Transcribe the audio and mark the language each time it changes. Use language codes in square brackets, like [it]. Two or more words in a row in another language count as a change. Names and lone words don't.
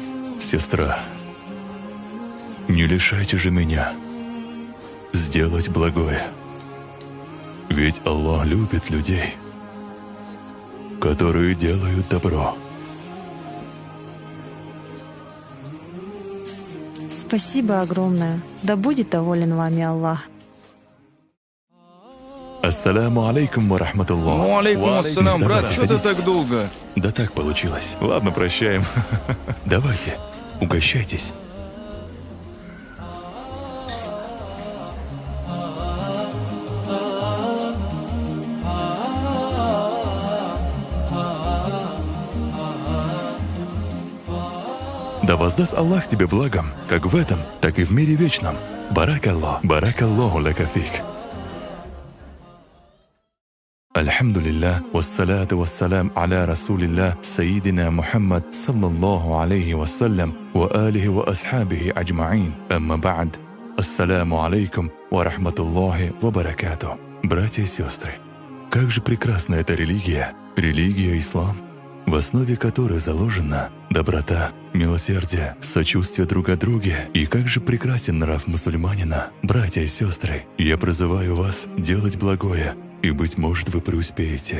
[ru] Сестра, не лишайте же меня сделать благое. Ведь Аллах любит людей, которые делают добро. Спасибо огромное. Да будет доволен вами Аллах. [ar] السلام عليكم ورحمة الله. عليكم السلام, [ru] брат, что ты так долго? Да так получилось. Ладно, прощаем. Давайте, угощайтесь. Да воздаст Аллах тебе благом, как в этом, так и в мире вечном. Баракаллах, [ar] بارك الله لك فيك. الحمد لله والصلاة والسلام على رسول الله سيدنا محمد صلى الله عليه وسلم وآله وأصحابه أجمعين. أما بعد. السلام عليكم ورحمة الله وبركاته. [ru] Братья и сестры, как же прекрасна эта религия, религия ислам, в основе которой заложена доброта, милосердие, сочувствие друг к другу. И как же прекрасен нрав мусульманина. Братья и сестры, я призываю вас делать благое, и, быть может, вы преуспеете.